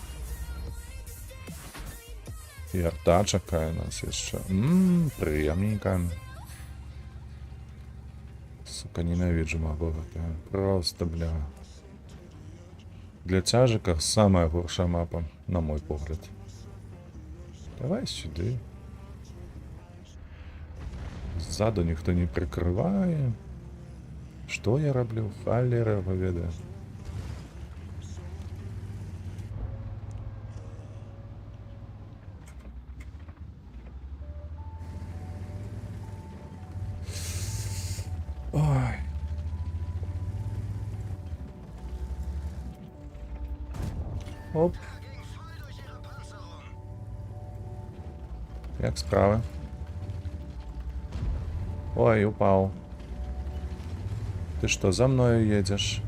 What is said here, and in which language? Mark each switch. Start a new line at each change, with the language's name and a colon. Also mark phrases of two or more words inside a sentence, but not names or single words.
Belarusian: І арта чакае нас яшчэ. Прыемненька. Сука, ненавиджу мапу. Просто, бля. Для цяжика самая горшая мапа, на мой погляд.
Ukrainian: Давай сюди. Ззаду ніхто не прикриває. Що я роблю? Халера поведе. Ой. Оп. Як справи? Ой,
Russian: упал. Ты что, за мною едешь?